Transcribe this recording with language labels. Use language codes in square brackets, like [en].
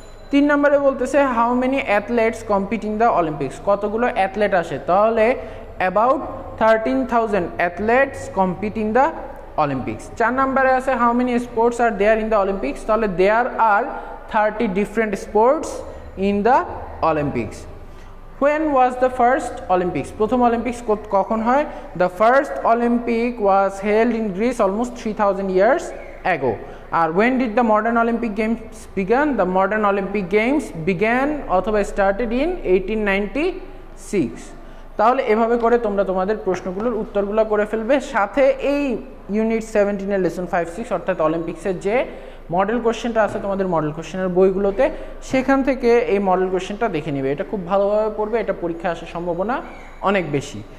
[bn] 3 নম্বরে বলতেছে [en] how many athletes compete in the Olympics, [bn] কতগুলো অ্যাথলেট আসে। [en] তাহলে about 13,000 athletes compete in the Olympics. [bn] 4 নম্বরে আছে [en] How many sports are there in the Olympics, তাহলে there are 30 different sports in the Olympics. When was the first Olympics? [bn] প্রথম Olympics কখন হয়? [en] The first Olympic was held in Greece almost 3000 years ago. আর when did the modern Olympic Games begin? The modern Olympic Games began অথবা started in 1896. [bn] তাহলে এভাবে করে তোমরা তোমাদের প্রশ্নগুলোর উত্তরগুলো করে ফেলবে। সাথে এই ইউনিট 17 এর লেসন 5-6 অর্থাৎ অলিম্পিক্সের যে মডেল কোশ্চেনটা আছে তোমাদের মডেল কোশ্চেনের বইগুলোতে, সেখান থেকে এই মডেল কোশ্চেনটা দেখে নিবে। এটা খুব ভালোভাবে পড়বে, এটা পরীক্ষায় আসার সম্ভাবনা অনেক বেশি।